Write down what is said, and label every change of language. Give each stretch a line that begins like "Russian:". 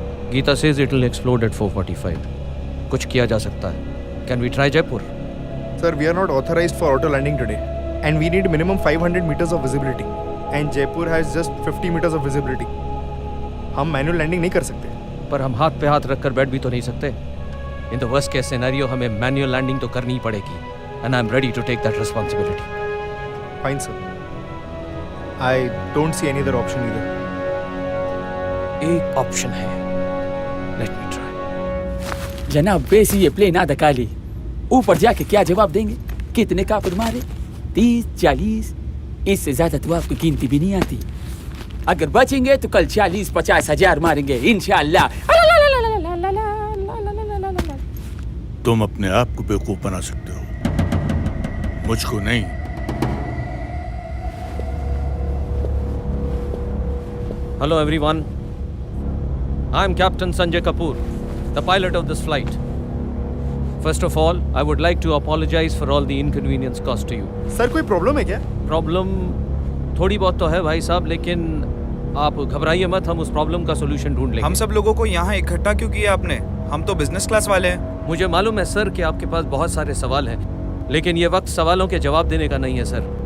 English: Geeta says it will explode at 4:45.
Hindi: कुछ किया जा सकता है.
English: Can we try Jaipur? Sir, we are not authorized for auto landing today. And we need minimum 500 meters of visibility. And Jaipur has just 50 meters of visibility.
Hindi: हम manual landing नहीं कर सकते. पर हम हाथ पे हाथ रखकर बैठ भी तो नहीं सकते.
English: In the worst case scenario
Hindi: हमें manual landing तो करनी ही पड़ेगी.
English: And I'm ready to take that responsibility. Fine, sir. I don't see any other option either.
Hindi: एक ऑप्शन है.
English: Let me try.
Hindi: जनाब वैसे ये प्लेन आधा खाली, ऊपर जाके क्या जवाब देंगे? कितने काफिर मारे? 30, 40? इससे ज्यादा तो आपको गिनती भी नहीं आती। अगर बचेंगे तो कल 40-50 हजार मारेंगे इंशाअल्लाह। तुम अपने आप को बेवकूफ बना सकते हो, मुझको नहीं।
English: Hello everyone. I'm Captain Sanjay Kapoor, the pilot of this flight. First of all, I would like to apologize for all the inconvenience caused to you.
Hindi: Sir, कोई problem है क्या? प्रॉब्लम थोड़ी बहुत तो है भाई साहब, लेकिन आप घबराइए मत, हम उस प्रॉब्लम का सोल्यूशन ढूंढ लेंगे। हम सब लोगों को यहाँ इकट्ठा क्यों किया आपने? हम तो बिजनेस क्लास वाले हैं। मुझे मालूम है सर कि आपके पास बहुत सारे सवाल हैं, लेकिन ये वक्त सवालों के जवाब देने का नहीं है सर।